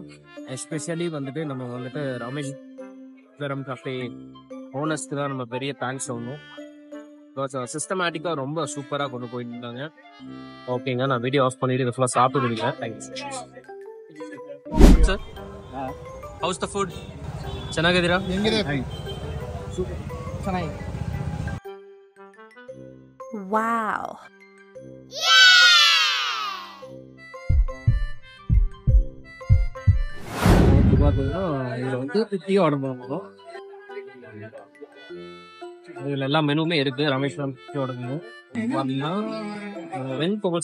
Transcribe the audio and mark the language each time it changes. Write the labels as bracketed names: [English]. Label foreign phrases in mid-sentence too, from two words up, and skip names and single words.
[Tamil] எஸ்பெஷலி வந்துட்டு நம்ம வந்துட்டு ராமேஸ்வரம் கஃபே ஓனர்ஸ்க்கு தான் நம்ம பெரிய தேங்க்ஸ் சொல்லணும். சிஸ்டமேட்டிக்கா ரொம்ப சூப்பரா கொண்டு போயிட்டு இருந்தாங்க. ஓகேங்க, நான் [English] video off [Tamil] பண்ணிட்டு இதை ஃபுல்லாக சாப்பிடுவீங்க. [English] thanks sir. how's the food? [Kannada] ಚೆನ್ನಾಗಿದ್ದೀರಾ? ಹೆಂಗಿದೆ? ಚೆನ್ನಾಗಿದೆ. ವಾವ್. [Tamil] இதில் வந்து [English] tea order [Tamil] பண்ணணும். இதில் எல்லா மெனுவுமே இருக்கு. ராமேஸ்வரம் டீயோட மெனு பார்த்தீங்கன்னா வெண்பொங்கல் சாப்பிட்றோம்.